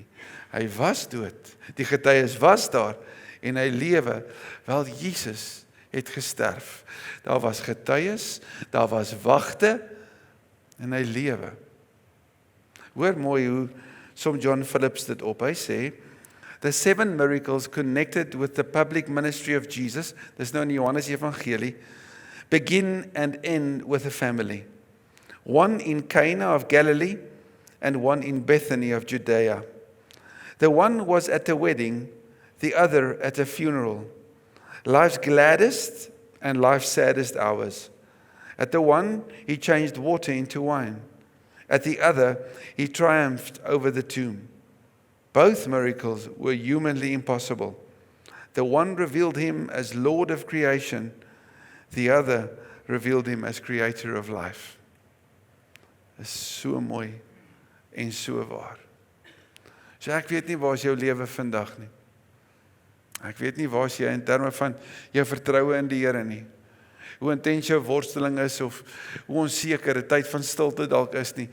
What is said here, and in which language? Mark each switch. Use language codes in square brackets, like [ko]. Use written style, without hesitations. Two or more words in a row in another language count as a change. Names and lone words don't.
[af] Hy was dood. Die getuies was daar en hy lewe. Wel, Jesus het gesterf. Daar was getuies, daar was wagte en hy lewe. Hoor mooi hoe som John Phillips dit op. Hy sê, [en] the 7 miracles connected with the public ministry of Jesus, [af] dis nou in die Johannes Evangelie, [en] begin and end with a family. One in Cana of Galilee and one in Bethany of Judea. The one was at a wedding, the other at a funeral. Life's gladdest and life's saddest hours. At the one, he changed water into wine. At the other, he triumphed over the tomb. Both miracles were humanly impossible. The one revealed him as Lord of creation. The other revealed him as creator of life. [af] Is so mooi en so waar. So ek weet nie waar is jou lewe vandag nie. Ek weet nie waar is jy in terme van jou vertroue in die Here nie. Hoe intens jou worsteling is of hoe onseker 'n tyd van stilte dalk is nie.